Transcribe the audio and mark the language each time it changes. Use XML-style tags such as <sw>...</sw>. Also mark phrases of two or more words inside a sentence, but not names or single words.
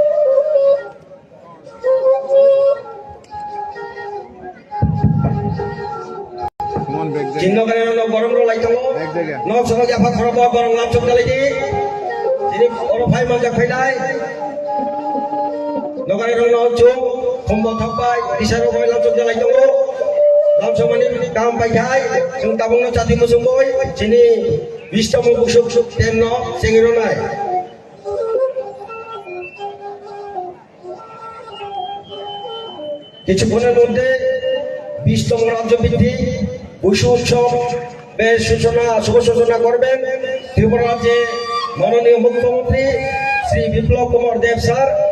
<trp>Jinno kare no borong ro laito no soro ja phak khorob borong lam chok dalai di sini oro phai ma jak phai dai no kare no chu khombo thapai isaro phai lam chok dalai tong lam somani kam pai khai sung tabung no chati mo sung boy sini bistamo busuk ten no sengiro nai</trp> <bn>কিছুক্ষণের মধ্যে 20তম রাজ্য ভিত্তিক বৈশ্ব উৎসবের শুভ সূচনা করবেন ত্রিপুরা রাজ্যে মাননীয় মুখ্যমন্ত্রী শ্রী বিপ্লব কুমার দেব স্যার।</bn>